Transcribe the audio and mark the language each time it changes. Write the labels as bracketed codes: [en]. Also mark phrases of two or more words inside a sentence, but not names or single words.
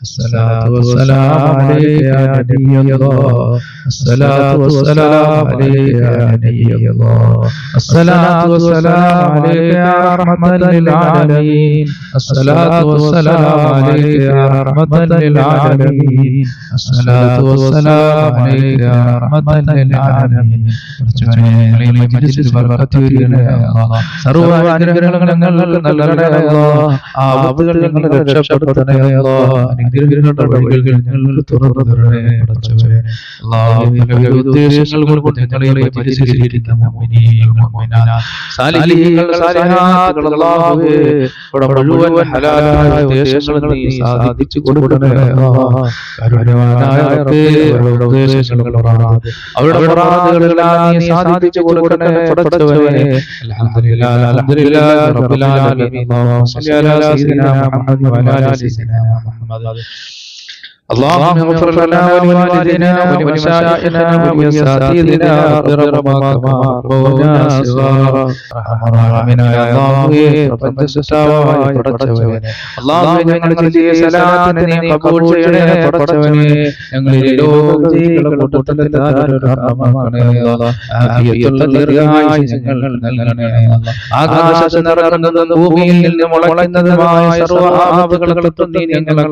[ar] الصلاة والسلام عليك يا نبي الله الصلاة والسلام عليك يا نبي الله الصلاة والسلام عليك يا رحمة للعالمين الصلاة والسلام عليك يا رحمة للعالمين الصلاة والسلام عليك يا رحمة للعالمين [ml] മജ്‌ലിസിൽ ബർക്കത്ത് വരികണേ അല്ലാഹ് സർവ്വ അനുഗ്രഹങ്ങളും ഞങ്ങൾക്ക് നൽകണേ അല്ലാഹ് ആപത്തുകൾ ഞങ്ങളെ രക്ഷപ്പെടുത്തണേ അല്ലാഹ് അനുഗ്രഹങ്ങളുടെ വഴികൾ ഞങ്ങൾക്ക് തുറന്നു തരണേ പടച്ചവനേ അല്ലാഹ് പല ഉദ്ദേശങ്ങൾ കൊണ്ട് ഞങ്ങളെ മജ്‌ലിസിലിരിക്കുന്ന [ar] مؤمنين مؤمنات [ml] സാലിഹീങ്ങൾ സാലിഹാത്തുകൾ അല്ലാഹുവേ മുഴുവൻ ഹലാലായ ഉദ്ദേശങ്ങൾ നീ സാധിച്ചു കൊടുക്കണേ അല്ലാഹ് കരുണാവാനായ റബ്ബേ അവരുടെ ഉദ്ദേശങ്ങൾ അവരുടെ മുറാദുകളെല്ലാം നീ സാധിച്ചു കൊടുക്കണേ പടച്ചവനേ [ar] الحمد لله الحمد لله رب العالمين اللهم صل على سيدنا محمد وعلى آل سيدنا محمد اللهم اغفر لنا ولوالدينا ولمشايخنا ولأساتذتنا برحمك كما ربونا صغارا رحمنا رحمنا يا الله [ml] പ്രപഞ്ച സൃഷ്ടാവായ പടച്ചവനേ അല്ലാഹു ഞങ്ങൾ ചെയ്ത സലാത്തിനെ നീ കബൂൽ ചെയ്യണേ പടച്ചവനേ ഞങ്ങളിൽ ലോകജീവികളുടെ കൂട്ടത്തിൽ ധാരാളമാക്കണേ അല്ലാഹ് ആഫിയത്തുള്ള ദീർഘായുസ്സ് ഞങ്ങൾ നൽകണേ അല്ലാഹ് ആകാശത്ത് നിറങ്ങുന്ന ഭൂമിയിൽ നിന്ന് മുളയ്ക്കുന്നതുമായ സർവ്വ ആപത്തുകളെ നീ ഞങ്ങളെ